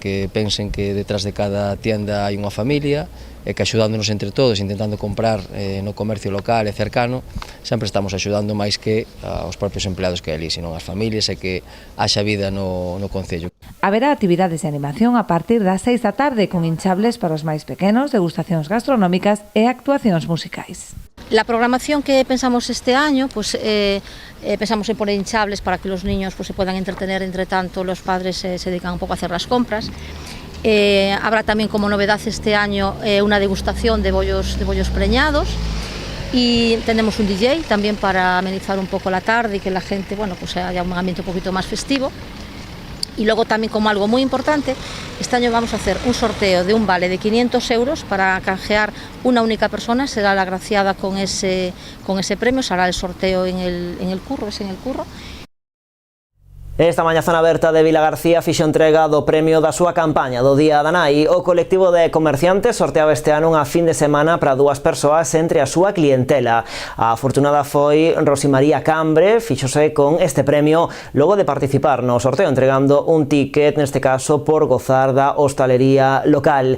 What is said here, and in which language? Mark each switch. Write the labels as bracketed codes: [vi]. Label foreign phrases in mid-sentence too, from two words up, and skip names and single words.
[gl] Que pensen que detrás de cada tienda hai unha familia e que axudándonos entre todos, intentando comprar no comercio local e cercano, sempre estamos axudando máis que aos propios empleados que hai ali, senón as familias e que haxa vida no concello. Haberá actividades de animación a partir das 6 da tarde con hinchables para os máis pequenos, degustacións gastronómicas e actuacións musicais. [es] La programación que pensamos este año, pensamos en poner hinchables para que los niños se puedan entretener, entre tanto los padres se dedican un poco a hacer las compras. Habrá también como novedad este año una degustación de bollos preñados y tenemos un DJ también para amenizar un poco la tarde y que la gente haya un ambiente un poquito más festivo. Y luego también, como algo muy importante, este año vamos a hacer un sorteo de un vale de 500 euros para canjear una única persona, será la agraciada con ese premio, será el sorteo en el curro. [gl] Esta mañá Zona Aberta de Vilagarcía fixo entrega do premio da súa campaña do Día da Nai. O colectivo de comerciantes sorteaba este ano unha fin de semana para 2 persoas entre a súa clientela. A afortunada foi Rosimaría Cambre, fixose con este premio logo de participar no sorteo entregando un ticket, neste caso por gozar da hostalería local.